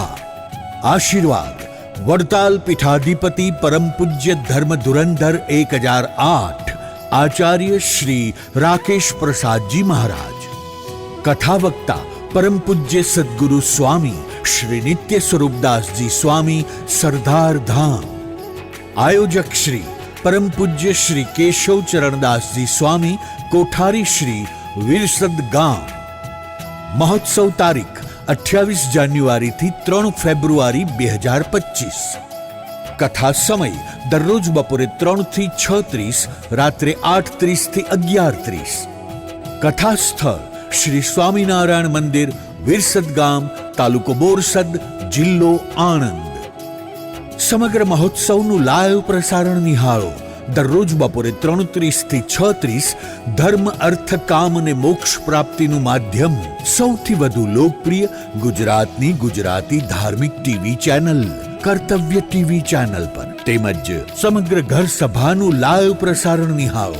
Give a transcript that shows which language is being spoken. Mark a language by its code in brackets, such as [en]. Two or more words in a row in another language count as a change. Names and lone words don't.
[gu] આશીર્વાદ વડતાલ પીઠાધિપતિ પરમ પૂજ્ય ધર્મ ધુરંધર 1008 આચાર્ય શ્રી રાકેશ પ્રસાદ જી મહારાજ, કથા વક્તા પરમ પૂજ્ય સદ્ગુરુ સ્વામી શ્રી નિત્ય સ્વરૂપદાસ જી સ્વામી સરદાર ધામ, આયોજક શ્રી પરમ પૂજ્ય શ્રી કેશવ ચરણદાસ જી સ્વામી કોઠારી શ્રી વિરસદ ગામ। મહોત્સવ તારીખ 28 જાન્યુઆરી થી 3 ફેબ્રુઆરી 2025। કથા સમય દરરોજ બપોરે 3 થી 6:30, रात्रे 8:30 થી 11:30। કથા સ્થળ શ્રી સ્વામીનારાયણ મંદિર વિરસદ ગામ, તાલુકો બોરસદ, જિલ્લો આણંદ। समग्र महोत्सवનું લાઈવ પ્રસારણ નિહાળો। દરરોજ બપોરે 3:30 થી 6:30 ધર્મ અર્થ કામ અને મોક્ષ પ્રાપ્તિનું માધ્યમ સૌથી વધુ લોકપ્રિય ગુજરાતની ગુજરાતી ધાર્મિક ટીવી ચેનલ કર્તવ્ય ટીવી ચેનલ પર તેમજ સમગ્ર ઘર સભાનું લાઈવ પ્રસારણ નિહાળો।